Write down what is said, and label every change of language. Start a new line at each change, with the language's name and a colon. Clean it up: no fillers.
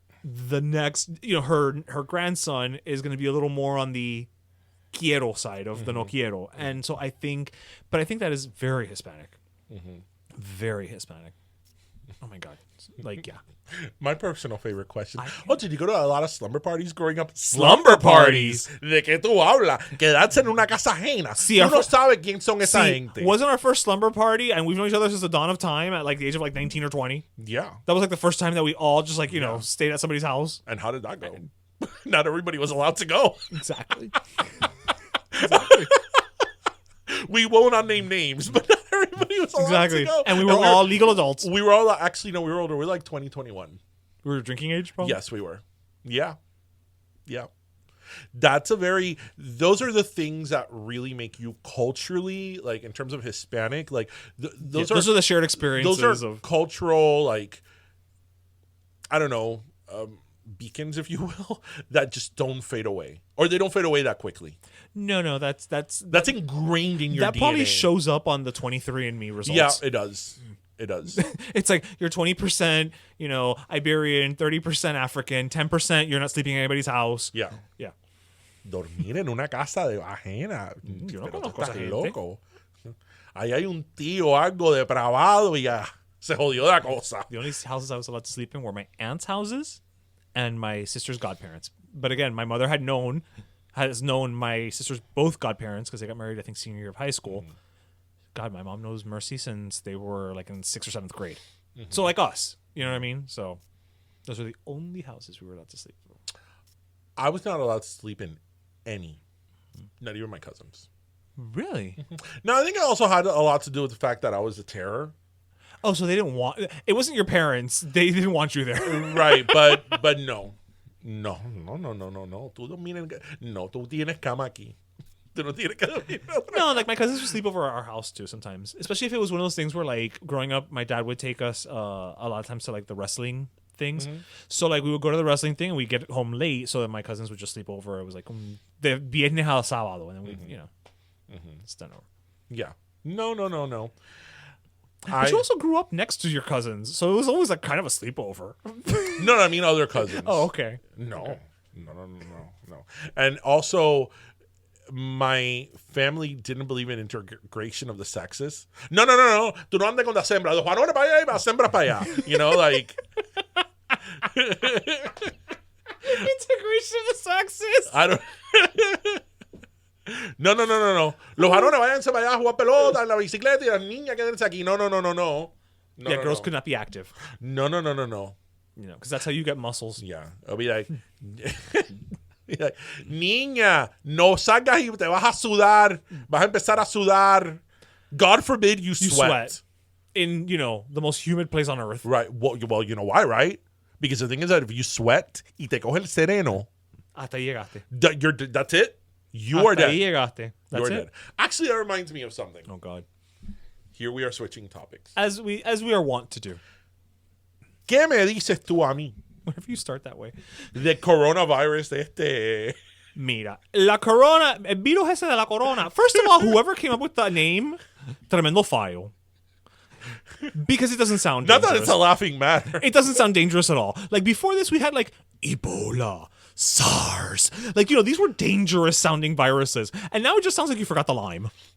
English: The next, you know, her grandson is going to be a little more on the quiero side of the
Spanish: no quiero.
English: And so I think that is very Hispanic. Mm-hmm. Very Hispanic. Oh my God. Like, yeah. My personal favorite question. Did you go to a lot of slumber parties growing up? Slumber parties?
Spanish: ¿De qué tú hablas? Quedarse en una casa ajena. Sí, Tú no sabes quién son esa gente.
English: Wasn't our first slumber party, and we've known each other since the dawn of time at like the age of like 19 or 20. Yeah. That was like the first time that we all just like, you know, stayed at somebody's house. And how did that go? Not everybody was allowed to go. Exactly. We will not name names, but not everybody was allowed to go. And we were all legal adults. We were all, actually, no, we were older. We were like 20, 21. We were drinking age, probably? Yes, we were. Yeah. Yeah. Those are the things that really make you culturally, like in terms of Hispanic, like those are the shared experiences those are cultural, like, I don't know, beacons, if you will, that just don't fade away, or they don't fade away that quickly. No, that's ingrained in your that DNA. probably shows up on the 23andMe results. Yeah, it does. It does. It's like you're 20%, Iberian, 30% African, 10% you're not sleeping in anybody's house. Yeah. Yeah.
Spanish: Dormir en una casa de ajena. Yo no Pero tú conozco esa estás gente. loco. Ahí hay un tío algo depravado y ya se jodió la cosa.
English: The only houses I was allowed to sleep in were my aunt's houses and my sister's godparents. But again, my mother has known my sister's both godparents because they got married, I think, senior year of high school. Mm-hmm. God, my mom knows Mercy since they were like in 6th or 7th grade. Mm-hmm. So like us, you know what I mean? So those are the only houses we were allowed to sleep in. I was not allowed to sleep in any, not even my cousins. Really? No, I think it also had a lot to do with the fact that I was a terror. Oh, so they didn't want it wasn't your parents. They didn't want you there. Right, but no. No.
Spanish: Tú no, tú tienes cama aquí. Tú no tienes que dormir.
English: No, like my cousins would sleep over at our house too sometimes. Especially if it was one of those things where like growing up, my dad would take us a lot of times to like the wrestling things. Mm-hmm. So like we would go to the wrestling thing and we'd get home late so that my cousins would just sleep over. It was like
Spanish: de viernes a sábado,
English: and then we, it's done over. Yeah. No. But you also grew up next to your cousins, so it was always like kind of a sleepover. No, I mean other cousins. Oh, okay. No. Okay. No. And also, my family didn't believe in integration of the sexes. No.
Spanish: Tú no andas con la sembra. Los varones para allá y la sembra para allá.
English: You know, like... Integration of the sexes. I don't... No.
Spanish: Los varones váyanse para allá a jugar pelota en la bicicleta y las niñas quédense aquí.
English: No. Yeah, girls could not be active. No. Because that's how you get muscles. Yeah. I'll be like,
Spanish: niña, no salgas y te vas a sudar. Vas a empezar a sudar.
English: God forbid you sweat. In, the most humid place on earth. Right. Well, you know why, right? Because the thing is that if you sweat
Spanish: y te coge el sereno, hasta llegaste.
English: That's it. You are dead.
Spanish: Ahí llegaste.
English: That's it. Dead. Actually, that reminds me of something. Oh, God. Here we are switching topics. As we are wont to do.
Spanish: ¿Qué me dices tú a mí?
English: Whenever you start that way. The coronavirus
Spanish: Mira, la corona, el virus ese de la corona.
English: First of all, whoever came up with that name,
Spanish: tremendo fallo.
English: Because it doesn't sound dangerous. Not that it's a laughing matter. It doesn't sound dangerous at all. Like before this, we had like Ebola, SARS. Like, these were dangerous sounding viruses. And now it just sounds like you forgot the lime.